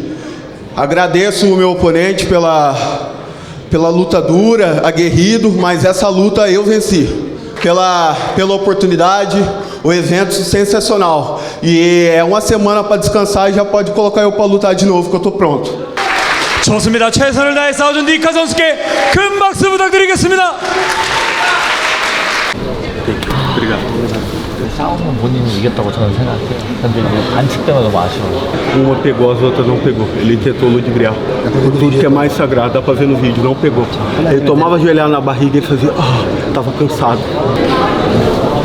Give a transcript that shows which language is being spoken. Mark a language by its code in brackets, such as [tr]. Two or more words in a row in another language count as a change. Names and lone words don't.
[pt] Agradeço o meu oponente pela luta dura, aguerrido, mas essa luta eu venci. Pela oportunidade, o evento sensacional. E é uma semana para descansar e já pode colocar eu para lutar de novo, que eu tô pronto. [ko] 좋습니다. 최선을 다해 싸워준 니카 선수께 큰 박수 부탁드리겠습니다. 싸움은 본인이 이겼다고 저는 생각해요. 근데 이제 반칙 때문에 너무 아쉬워요. [pt] Uma pegou, as outras não pegou. Ele tentou ludibriar. Tudo que é mais sagrado, dá pra ver no vídeo, não pegou. Ele tomava joelhada na barriga e fazia, tava cansado.